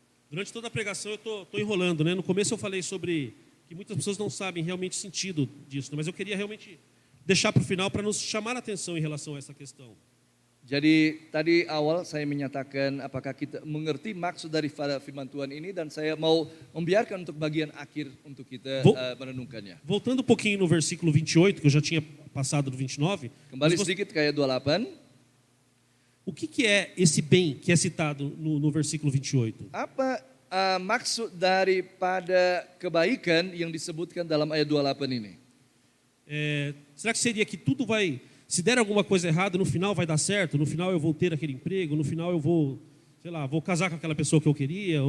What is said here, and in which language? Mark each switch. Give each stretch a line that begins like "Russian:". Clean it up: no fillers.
Portuguese: Durante toda a pregação eu estou enrolando, né? No começo eu falei sobre que muitas pessoas não sabem realmente o sentido disso, mas eu queria realmente deixar para o final para nos chamar a atenção em relação a essa questão.
Indonesian: Jadi tadi awal saya menyatakan apakah kita mengerti maksud dari firman Tuhan ini dan saya mau membiarkan untuk bagian akhir untuk kita merenungkannya.
Portuguese: Voltando um pouquinho no versículo 28, que eu já tinha passado do 29.
Indonesian: Kembali sedikit ke ayat 28.
Portuguese: O que é esse bem que é citado no versículo 28?
Indonesian: Apa maksud daripada kebaikan yang disebutkan dalam ayat 28 ini?
Portuguese: Será que seria que tudo vai, se der alguma coisa errada, no final vai dar certo? No final eu vou ter aquele emprego? No final eu vou, sei lá, vou casar com aquela pessoa que eu queria?